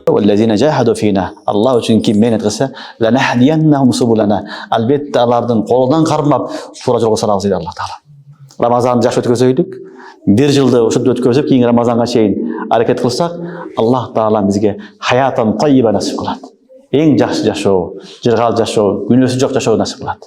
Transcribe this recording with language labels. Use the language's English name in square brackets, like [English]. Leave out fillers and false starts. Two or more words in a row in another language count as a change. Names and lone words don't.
[Arabic] وَالَّذِينَ جَاهَدُوا فِينَا [Uzbek] Allah üçün kim mehnat qilsa, [Arabic] لَنَهْدِيَنَّهُمْ سُبُلَنَا [Uzbek] albatta alardan qo'lidan qarmab to'g'ri yo'lga solamiz deydi Alloh taolo. Ramazanni yaxshi o'tkazaylik. Bir yilda o'sha o'tkazib, keyin Ramazonga cheyin harakat qilsak, Alloh taolo bizga hayotdan tayyiba nasib qiladi. Eng yaxshi yashaw, jirg'al yashaw, gunohsiz yashaw nasib qiladi.